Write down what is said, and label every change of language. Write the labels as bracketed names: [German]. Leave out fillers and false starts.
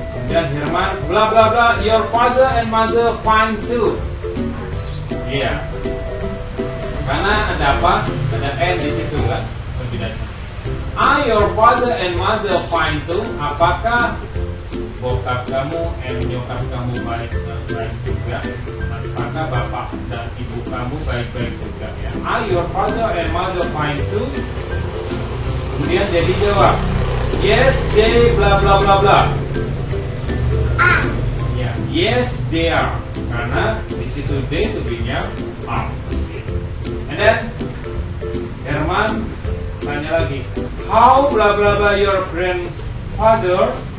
[Indonesian] Dan [English] Herman bla bla bla your father and mother fine too. [Indonesian] Iya. Karena ada apa? Ada n di situ kan? Perbedaannya. [English] Are your father and mother fine too? [Indonesian] Apakah bokap kamu and nyokap kamu baik juga? Apakah bapak dan ibu kamu baik-baik juga ya? [English] Are your father and mother fine too? [Indonesian] Kemudian jadi jawab, [English] yes they [Indonesian] bla bla bla bla. Ya, [English] yes they are. [Indonesian] Karena di situ they to be-nya are. [English] And then Herman [Indonesian] tanya lagi, [English] how bla bla bla your grandfather?